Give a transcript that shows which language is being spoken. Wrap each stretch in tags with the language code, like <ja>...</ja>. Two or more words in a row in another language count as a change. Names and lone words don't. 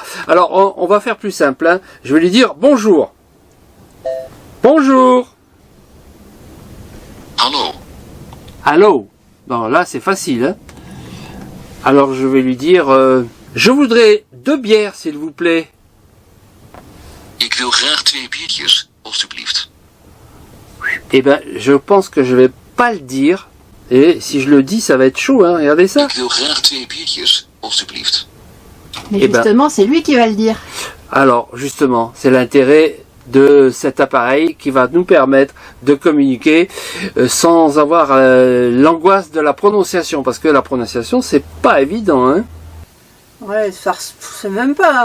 <fr>Alors, on va faire plus simple. Hein. Je vais lui dire bonjour. Bonjour. Hallo. Hallo. Bon, là, c'est facile. Hein. Alors, je vais lui dire, je voudrais 2 bières, s'il vous plaît.</fr> <nl>Ik wil graag 2 biertjes, alstublieft.</nl> <fr>Eh ben, je pense que je vais pas le dire. Et si je le dis, ça va être chaud, hein. Regardez ça.</fr> <nl>Ik wil graag 2 biertjes, alstublieft.</nl> <fr>Mais Eh ben, justement, c'est lui qui va le dire. Alors, justement, c'est l'intérêt de cet appareil qui va nous permettre de communiquer sans avoir l'angoisse de la prononciation. Parce que la prononciation, c'est pas évident, hein. Ouais, c'est même pas.</fr>